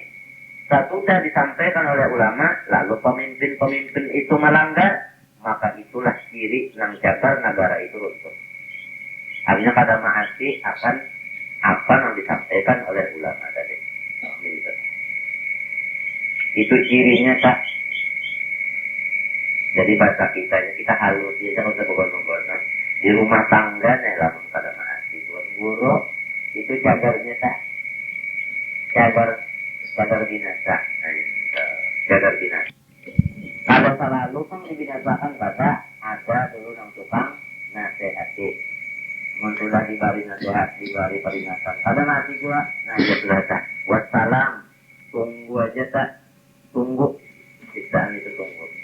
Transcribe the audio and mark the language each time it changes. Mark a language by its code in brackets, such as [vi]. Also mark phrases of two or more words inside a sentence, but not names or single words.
[id] Sesudah disampaikan oleh ulama, lalu pemimpin-pemimpin itu melanggar, maka itulah ciri yang jabar negara itu runtuh. Artinya pada maasi akan apa yang disampaikan oleh ulama tadi. Itu cirinya tak. Jadi bahasa kita halus ya, jangan sebobon-bobon. Di rumah tangga nih lamun pada maasi tuan guru itu jagarnya tak. Jagar binasa. Jagar binasa. Kalau selalu kan dibinasakan pada ada dulu yang tukang nasihati. Sudah diberi nasihat, diberi peringatan. Ada nasi juga, nah ya sudah tak. Wassalam, tunggu aja tak, tunggu. Siksaan itu tunggu.